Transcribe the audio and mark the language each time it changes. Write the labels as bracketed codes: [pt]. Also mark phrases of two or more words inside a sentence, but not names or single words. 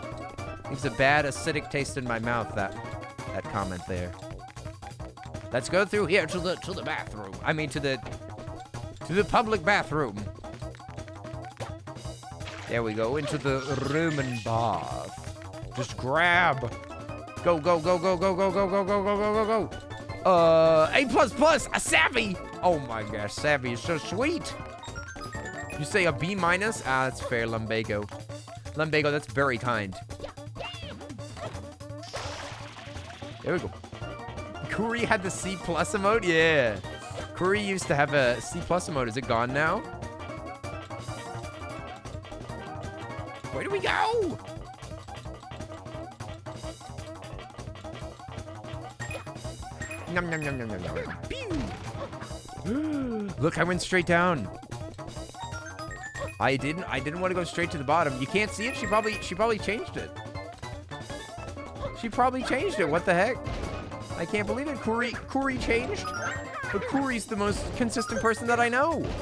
[en] Leaves a bad acidic taste in my mouth, that comment there. Let's go through here to the bathroom. I mean, to the public bathroom. There we go, into the room and bath. Just grab. Go, go, go, go, go, go, go, go, go, go, go, go, go. A++, a Savvy. Oh my gosh, Savvy is so sweet. You say a B-? Ah, that's fair, Lumbago. Lumbago, that's very kind. There we go. Kuri had the C+ emote? Yeah. Kuri used to have a C+ emote. Is it gone now? Where do we go? Nom, nom, nom, nom, nom, nom. Pew! Look, I went straight down. I didn't want to go straight to the bottom. You can't see it? She probably changed it. She probably changed it. What the heck? I can't believe it. Kuri changed? But Kuri's the most consistent person that I know.